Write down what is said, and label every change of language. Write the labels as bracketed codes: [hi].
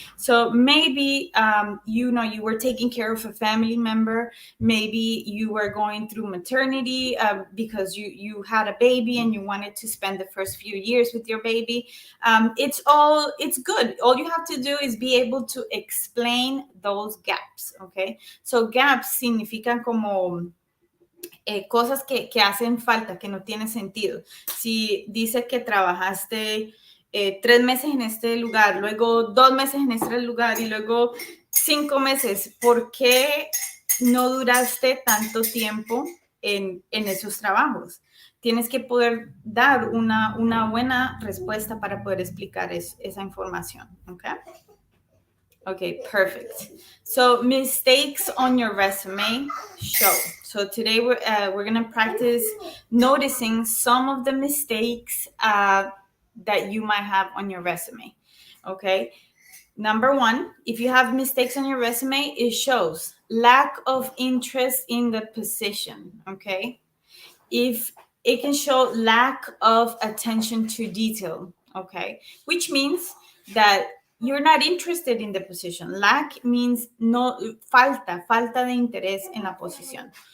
[en] So maybe, you were taking care of a family member. Maybe you were going through maternity because you had a baby and you wanted to spend the first few years with your baby. It's good. All you have to do is be able to explain those gaps, okay? [es] So gaps significan como cosas que hacen falta, que no tienen sentido. Si dice que trabajaste 3 meses en este lugar, luego 2 meses en este lugar y luego 5 meses, ¿por qué no duraste tanto tiempo en esos trabajos? Tienes que poder dar una buena respuesta para poder explicar esa información, ¿ok? [en] Okay, perfect. So mistakes on your resume show. So today we're gonna practice noticing some of the mistakes that you might have on your resume. Okay. Number 1, if you have mistakes on your resume, it shows lack of interest in the position. Okay. If it can show lack of attention to detail. Okay, which means that you're not interested in the position. Lack means no, [es] falta de interés en la posición.